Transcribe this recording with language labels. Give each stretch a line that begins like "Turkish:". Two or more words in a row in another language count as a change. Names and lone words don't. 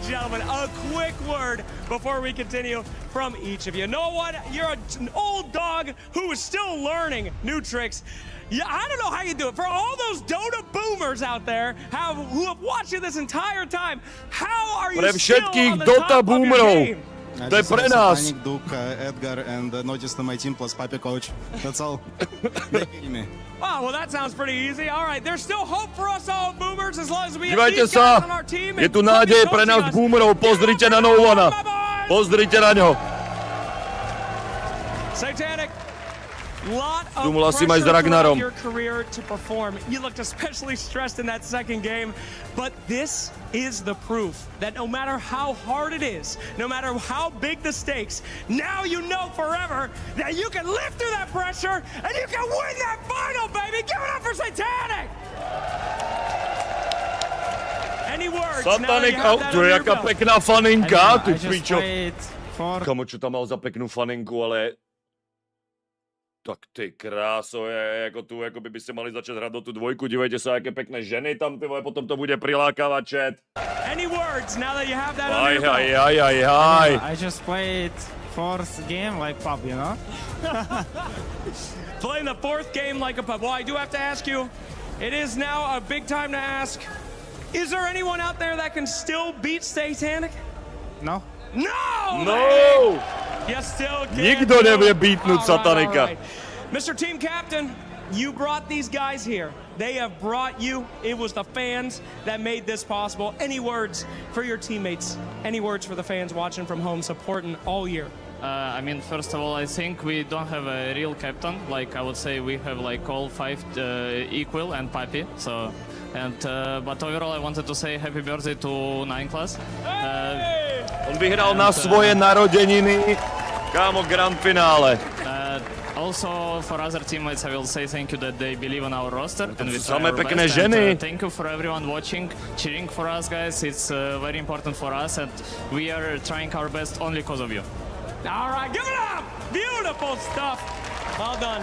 English: gentlemen, a quick word before we continue from each of you. Know what? You're an old dog who is still learning new tricks. Yeah, I don't know how you do it. For all those Dota boomers out there who have watched you this entire time, how are you still on the top of your game?
Slovak: To je pre nás.
English: Panic, Duke, Edgar, and noticed my team plus Papi coach. That's all. They beat me. Wow, well that sounds pretty easy. All right, there's still hope for us all boomers as long as we have
Slovak: Dívajte
English: these guys on
Slovak: sa,
English: our team.
Slovak: je tu nádej pre nás boomerov, pozrite na Novana. Pozrite na ňo.
English: Satanic. Lot of
Slovak: Dumula si
English: pressure
Slovak: maj s Ragnarom.
English: throughout your career to perform. You looked especially stressed in that second game, but this is the proof that no matter how hard it is, no matter how big the stakes, now you know forever that you can live through that pressure and you can win that final, baby! Give it up for Satanic! Any words?
Slovak: Satanik out, to je jaká pekná faninka, ty pičo. Kamo, čo tam mal za peknú faninku, ale... Tak ty kráso, jako tu, jako by ste mali začať hrať do tú dvojku, dívejte sa, aké pekné ženy tam,
Czech: ty vole,
Slovak: potom to bude prilákavať, chat.
English: Any words now that you have that
Slovak: Aj.
English: I just played fourth game like pub, you know? Playing the fourth game like a pub. Well, I do have to ask you, it is now a big time to ask, is there anyone out there that can still beat Satanic? No. No! You still can't.
Slovak: Nikto nevie beatnúť Satanika.
English: All right. Mr. Team Captain, you brought these guys here. They have brought you. It was the fans that made this possible. Any words for your teammates? Any words for the fans watching from home, supporting all year? I mean, first of all, I think we don't have a real captain. Like, I would say we have like all five equal and Papi. So, but overall, I wanted to say happy birthday to 9 class.
Slovak: On vyhral na svoje narodeniny, kámo, GRANDFINALE.
English: Also, for other teammates, I will say thank you that they believe in our roster. And we try
Slovak: Samé
English: our
Slovak: pekné
English: best.
Slovak: ženy.
English: And, thank you for everyone watching, cheering for us, guys. It's very important for us, and we are trying our best only because of you. All right, give it up! Beautiful stuff. Well done.